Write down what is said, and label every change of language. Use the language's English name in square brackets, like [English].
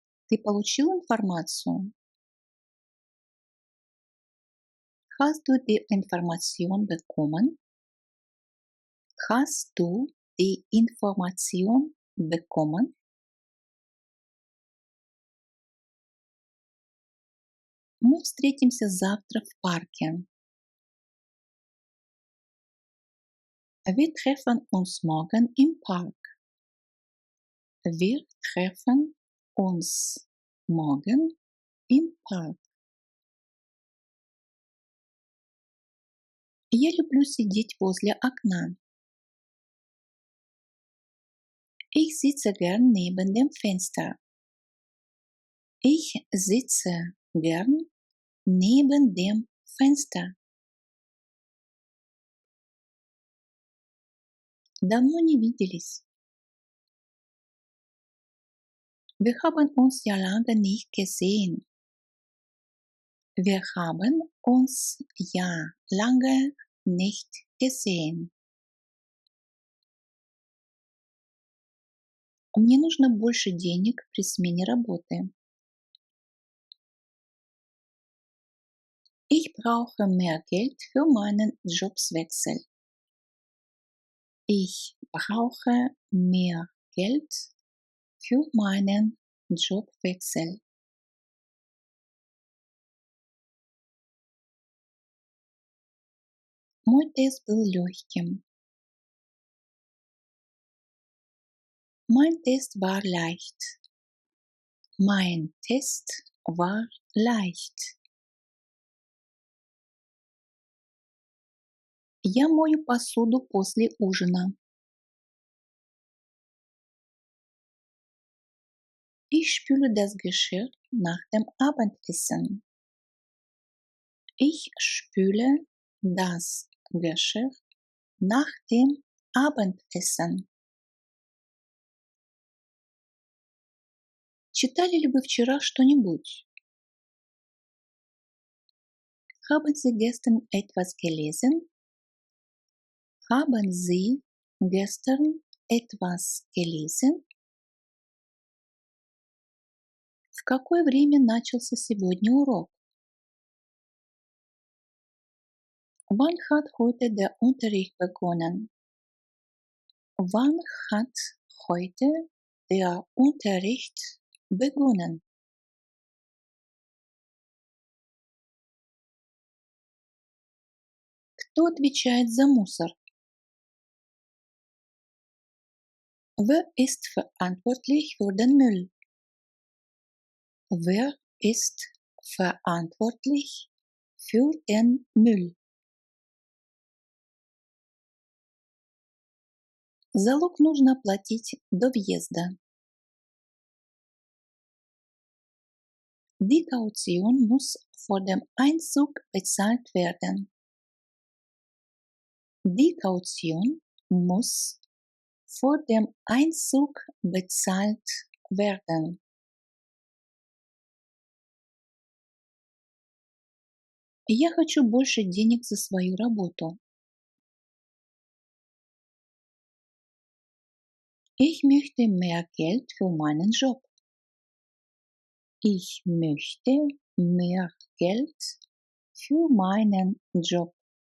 [Russian] Ты получил информацию? [German] Hast du die Information bekommen? Hast du die Information bekommen? [Russian] Мы встретимся завтра в парке. [German] Wir treffen uns morgen im Park. Wir treffen uns morgen im Park. [Russian] Я люблю сидеть возле окна. [German] Ich sitze gern neben dem Fenster. Ich sitze gern neben dem Fenster. [Russian] Давно не виделись. [German] Wir haben uns ja lange nicht gesehen. Wir haben uns ja lange nicht gesehen. [Russian] Мне нужно больше денег при смене работы. [German] Ich brauche mehr Geld für meinen Jobwechsel. Ich brauche mehr Geld für meinen Jobwechsel. [Russian] Мой тест был легким. [German] Mein Test war leicht. Mein Test war leicht. [Russian] Я мою посуду после ужина. [German] Ich spüle das Geschirr nach dem Abendessen. Ich spüle das Geschirr nach dem Abendessen. [Russian] Читали ли вы вчера что-нибудь? [German] Haben Sie gestern etwas gelesen? Haben Sie gestern etwas gelesen? [Russian] В какое время начался сегодня урок? [German] Wann hat heute der Unterricht begonnen? Wann hat heute der Unterricht begonnen? [Russian] Кто отвечает за мусор? [German] Wer ist verantwortlich für den Müll? Wer ist verantwortlich für den Müll? [Russian] Залог нужно оплатить до въезда. [German] Die Kaution muss vor dem Einzug bezahlt werden. Die Kaution muss vor dem Einzug bezahlt werden. [Russian] Я хочу больше денег за свою работу. [German] Ich möchte mehr Geld für meinen Job. Ich möchte mehr Geld für meinen Job.